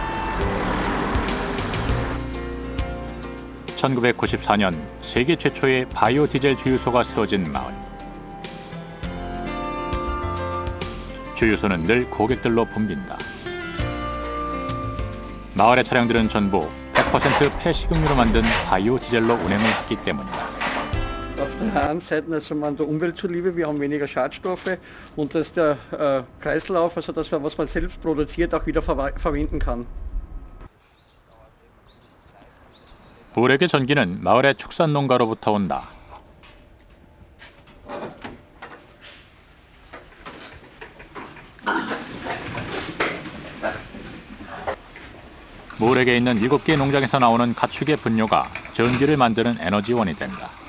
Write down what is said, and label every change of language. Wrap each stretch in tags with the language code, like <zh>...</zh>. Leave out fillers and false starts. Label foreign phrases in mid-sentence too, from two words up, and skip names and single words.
<ko>1994년 세계 최초의 바이오 디젤 주유소가 세워진 마을. 주유소는 늘 고객들로 붐빈다. 마을의 차량들은 전부 100% 폐식용유로 만든 바이오 디젤로 운행을 했기 때문이다.</ko> <de>der einen Seite also man der Umwelt zuliebe, wir haben weniger Schadstoffe und dass der Kreislauf, also das, was man selbst produziert, auch wieder verwenden kann.</de> <ko>볼에게 전기는 마을의 축산 농가로부터 온다. 몰에게 있는 7개의 농장에서 나오는 가축의 분뇨가 전기를 만드는 에너지원이 된다.</ko>